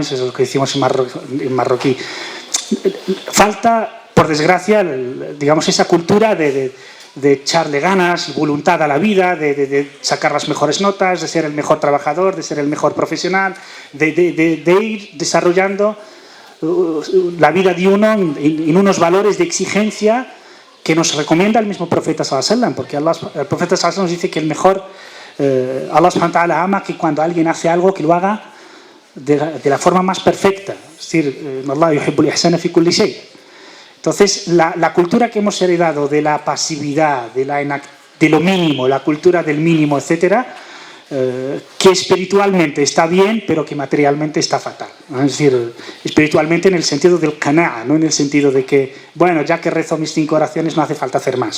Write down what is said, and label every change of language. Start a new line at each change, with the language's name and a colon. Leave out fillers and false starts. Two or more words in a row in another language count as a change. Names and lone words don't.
Spanish: Eso es lo que decimos en marroquí. Falta, por desgracia, digamos, esa cultura de echarle ganas, voluntad a la vida, de sacar las mejores notas, de ser el mejor trabajador, de ser el mejor profesional, de ir desarrollando la vida de uno en unos valores de exigencia que nos recomienda el mismo profeta
Arabic: صلى الله عليه وسلم,
Spanish: porque el profeta
Arabic: صلى الله عليه وسلم
Spanish: nos dice que el mejor,
Arabic: الله سبحانه وتعالى
Spanish: ama que cuando alguien hace algo que lo haga de la forma más perfecta, es decir,
Arabic: الله يحب الإحسان في كل شيء.
Spanish: Entonces, la cultura que hemos heredado de la pasividad, de lo mínimo, la cultura del mínimo, etcétera, que espiritualmente está bien, pero que materialmente está fatal. Es decir, espiritualmente en el sentido del qana'a, no en el sentido de que, bueno, ya que rezo mis 5 oraciones no hace falta hacer más.